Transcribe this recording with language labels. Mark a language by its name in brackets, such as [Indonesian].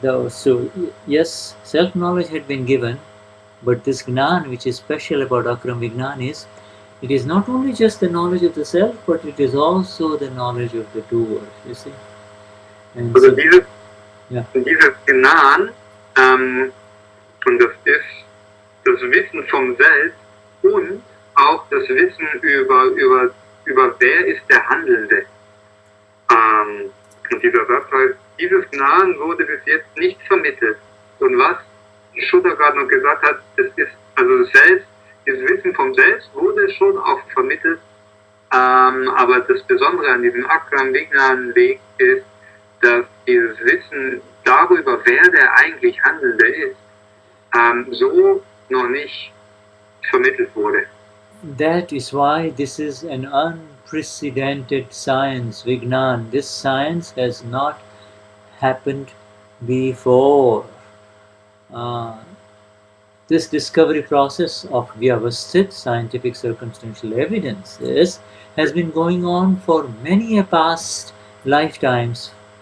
[English] So yes, self-knowledge had been given, but this Gnan, which is special about Akram Vignan, is it is not only just the knowledge of the self, but it is also the knowledge of the doer. You see. And [German] also dieses Gnan, und das ist das Wissen vom Selbst und auch das Wissen über wer ist der Handelnde. Und dieser Satz heißt, dieses Gnan wurde bis jetzt nicht vermittelt. Und was Schutter gerade noch gesagt hat, das ist, also das Selbst, das Wissen vom Selbst wurde schon auch vermittelt, aber das Besondere an diesem Akram Vignan Weg ist, dass dieses Wissen darüber, wer der eigentlich Handelnde ist, so noch nicht vermittelt wurde. [English] That is why this is an unprecedented science, Vignan. This science has not happened before. This discovery process of Vyavasthit, scientific circumstantial evidence, has been going on for many past lifetimes.